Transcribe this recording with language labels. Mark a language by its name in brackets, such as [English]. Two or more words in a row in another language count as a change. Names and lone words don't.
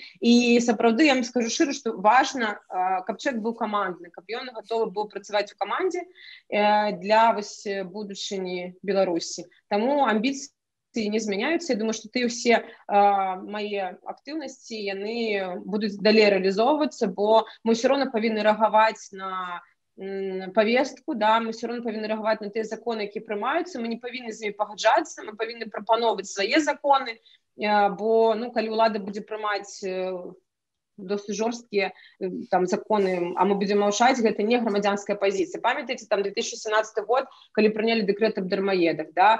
[Belarusian] І сапраўды я вам скажу шчыра, што важна, каб чалавек быў камандны, каб ён гатовы быў працаваць у камандзе для вось будучыні Беларусі. Таму амбіцыі не змяняюцца. Я думаю, што ўсе мае актыўнасці, яны будуць далей рэалізоўвацца, бо мы ўсё роўна павінны рэагаваць на повестку, да, мы [Russian] все равно [Belarusian] павінны рэагаваць на тыя законы, якія прымаюцца, мы не павінны з імі пагаджацца, мы павінны прапаноўваць свае законы, бо, ну, калі ўлада будзе прымаць досыць жорсткія там законы, а мы будзем маўчаць, гэта не грамадзянская пазіцыя. Памятаеце, там 2017 год, калі прынялі дэкрэт аб дармаедах, да?